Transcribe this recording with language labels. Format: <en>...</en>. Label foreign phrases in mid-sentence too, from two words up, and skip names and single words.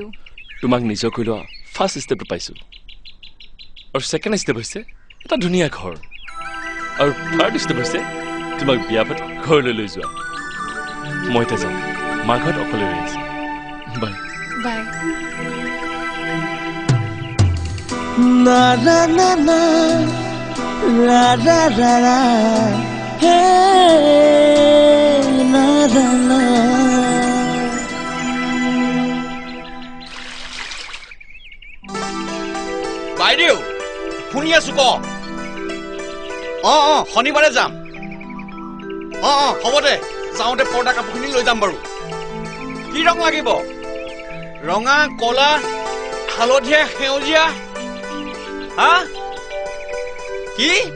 <as>তোমাক নিজৰ কৰি লোৱা</as> <en>first step</en> <as>পাইছো আৰু</as> <en>second step</en> <as>হৈছে এটা ধুনীয়া ঘৰ আৰু</as> <en>third step</en> <as>হৈছে তোমাক বিয়া পাতি ঘৰলৈ লৈ যোৱা মই এতিয়া যাম মাৰ ঘৰত অকলে ৰৈ আছো বাই বাই na na na na la la la la hey na na na বাইদেউ শুনি আছো ক শনিবাৰে যাম হ'ব দে যাওঁতে পৰ্দা কাপোৰখিনি লৈ যাম বাৰু কি ৰং লাগিব ৰঙা কলা হালধীয়া সেউজীয়া হা কি</as>